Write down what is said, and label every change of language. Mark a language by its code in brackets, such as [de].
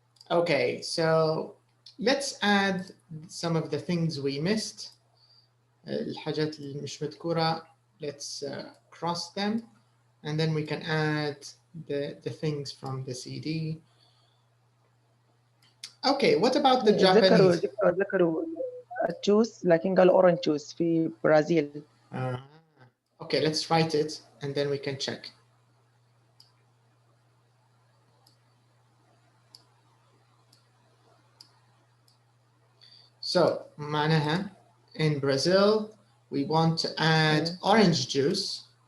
[en] Okay, so let's add some of the things we missed. [ar] الحاجات اللي مش مذكورة, [en] let's cross them, and then we can add the things from the CD. Okay, what about the Japanese? [ar] ذكروا الجوس لكن قالوا orange juice في برازيل. [en] Okay, let's write it and then we can check. So, [ar] معناها [en] in Brazil, we want to add orange juice.